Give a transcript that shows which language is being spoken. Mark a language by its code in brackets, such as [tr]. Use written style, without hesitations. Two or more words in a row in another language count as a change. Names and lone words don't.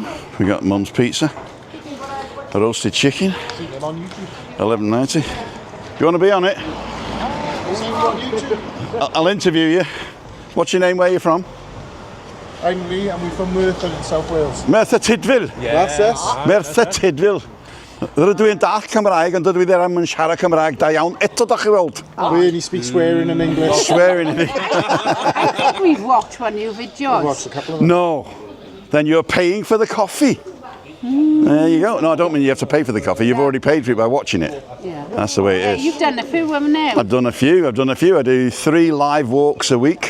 [en] We got Mum's Pizza, a roasted chicken, $11.90. You want to be on it? I'll interview you. What's your name? Where are you from? I'm Lee, and we're from Merthyr in South Wales. Merthyr Tydfil. That's it. Merthyr Tydfil. [cy] Rydw i'n dall Cymraeg, ond dydw i ddim yn siarad Cymraeg da iawn. Eto da chi weld. [en] We only speak swearing in English. Swearing in it. I think we've watched one of your videos. We've watched a couple of them. No. Then you're paying for the coffee. There you go. No, I don't mean you have to pay for the coffee. You've already paid for it by watching it. Yeah. That's the way it is. You've done a few of them now. I've done a few. I do 3 live walks a week.